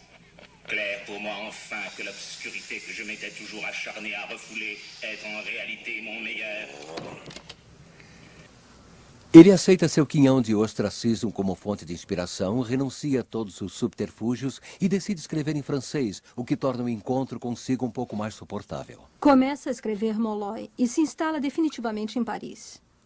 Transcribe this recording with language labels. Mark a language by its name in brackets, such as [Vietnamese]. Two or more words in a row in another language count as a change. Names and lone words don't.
[French] Clair pour moi enfin que l'obscurité que je m'étais toujours acharné à refouler est en réalité mon meilleur. [Portuguese] Ele aceita seu quinhão de ostracismo como fonte de inspiração, renuncia a todos os subterfúgios e decide escrever em francês, o que torna o encontro consigo um pouco mais suportável. Começa a escrever Molloy e se instala definitivamente em Paris.